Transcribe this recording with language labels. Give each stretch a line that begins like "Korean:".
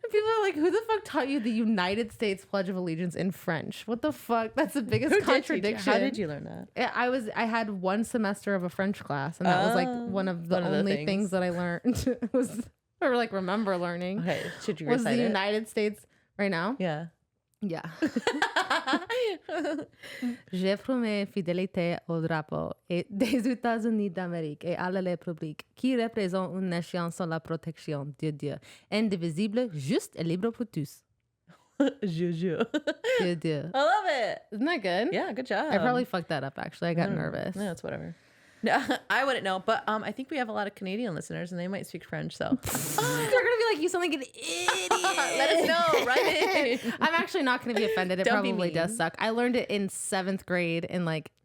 English: People are like, who the fuck taught you the United States Pledge of Allegiance in French? What the fuck? That's the biggest contradiction. How did you learn that? I had one semester of a French class, and that was like one of the only things that I learned. It was, or like remember learning. Okay, should you was recite the it? United States right now? Yeah. Yeah.
French: Je promets fidélité au drapeau et des États-Unis d'Amérique et à la République qui représente une nation sans la protection de Dieu, indivisible, juste et libre pour tous. Juju. Dieu.
English: I love it. Isn't that good? Yeah, good job. I probably fucked that up, actually. I got nervous. No, it's whatever. No, I wouldn't know, but I think we have a lot of Canadian listeners, and they might speak French, so. They're going to be like, you sound like an idiot. Let us know, right in. I'm actually not going to be offended. It probably does suck. I learned it in 7th grade, and like,